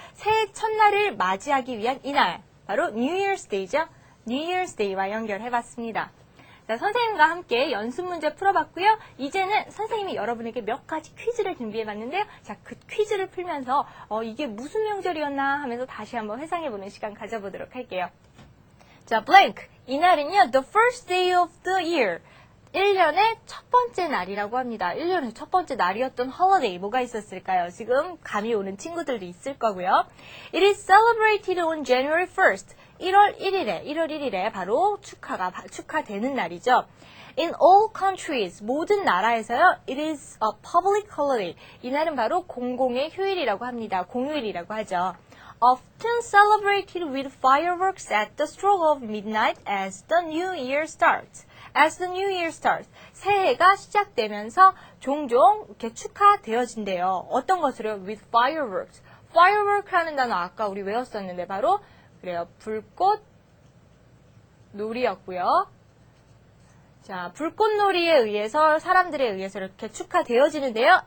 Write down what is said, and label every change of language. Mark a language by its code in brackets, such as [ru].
[ko] 새해 첫날을 맞이하기 위한 이날, 바로 New Year's Day죠. New Year's Day와 연결해 봤습니다. 자, 선생님과 함께 연습 문제 풀어봤고요. 이제는 선생님이 여러분에게 몇 가지 퀴즈를 준비해봤는데요. 자, 그 퀴즈를 풀면서 이게 무슨 명절이었나 하면서 다시 한번 회상해보는 시간 가져보도록 할게요. 자, blank. [en] 이날은요, the first day of the year. [ko] 1년의 첫 번째 날이라고 합니다. 1년의 첫 번째 날이었던 holiday 뭐가 있었을까요? 지금 감이 오는 친구들도 있을 거고요. [en] It is celebrated on January 1st. [ko] 1월 1일에 바로 축하되는 날이죠. [en] In all countries, 모든 나라에서요, it is a public holiday. [ko] 이날은 바로 공공의 휴일이라고 합니다. 공휴일이라고 하죠. [en] Often celebrated with fireworks at the stroke of midnight as the new year starts. As the new year starts. [ko] 새해가 시작되면서 종종 이렇게 축하되어진대요. 어떤 것으로요? With fireworks. firework라는 단어 아까 우리 외웠었는데 바로 그래요. 불꽃 놀이였고요. 자, 불꽃놀이에 의해서 사람들에 의해서 이렇게 축하되어지는데요.